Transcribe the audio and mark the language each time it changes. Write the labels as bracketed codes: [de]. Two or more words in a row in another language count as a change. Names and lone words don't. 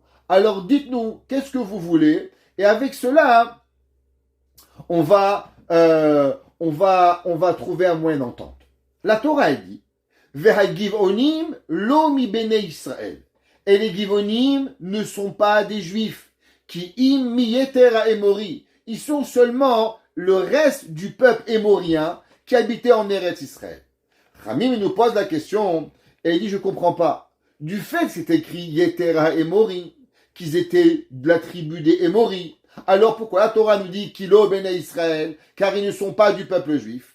[fr] Alors dites-nous qu'est-ce que vous voulez. Et avec cela, on va trouver un moyen d'entente. La Torah dit, [he] והגבעונים לא מבני ישראל. [fr] Et les Givonim ne sont pas des Juifs. [he] כי אם מיתר האמורי. [fr] Ils sont seulement le reste du peuple émorien qui habitait en Eretz Israël. Ramim nous pose la question et il dit, je ne comprends pas. Du fait que c'est écrit [he] יתר האמורי, [fr] qu'ils étaient de la tribu des Émori, alors pourquoi la Torah nous dit [he] כי לא בני ישראל, [fr] car ils ne sont pas du peuple juif?